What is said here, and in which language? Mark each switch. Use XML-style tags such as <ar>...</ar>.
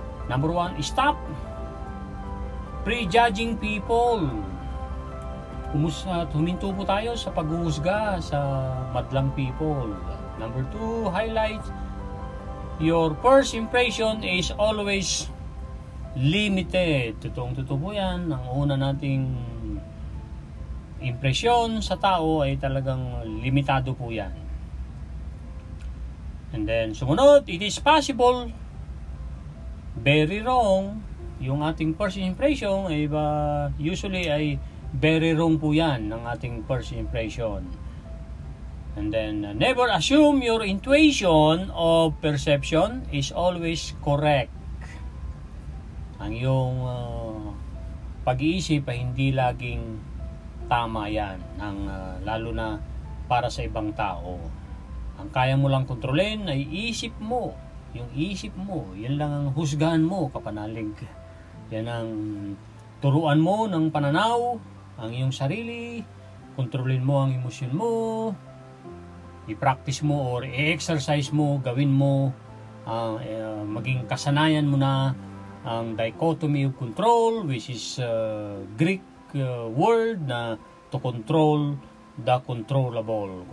<en>Number 1, stop prejudging people.</en> <tl>huminto po tayo sa paghuhusga sa madlang people.</tl> <en>Number 2, highlight your first impression is always limited.</en> <tl>Totoong-totoo po yan. Ang una nating impresyon sa tao ay talagang limitado po yan.</tl> <en>And then, sumunod, it is possible, very wrong, yung ating first impression ay usually ay very wrong po yan ng ating first impression. And then, never assume your intuition of perception is always correct.</en> <tl>Ang iyong pag-iisip ay hindi laging tama yan, lalo na para sa ibang tao. Ang kaya mo lang kontrolin ay isip mo. Yung isip mo, yan lang ang husgahan mo, kapanalig. Yan ang turuan mo ng pananaw, ang iyong sarili, kontrolin mo ang emosyon mo, i-practice mo or i-exercise mo, gawin mo, maging kasanayan mo na ang dichotomy of control, which is Greek word na</tl> <en>to control the controllable.</en>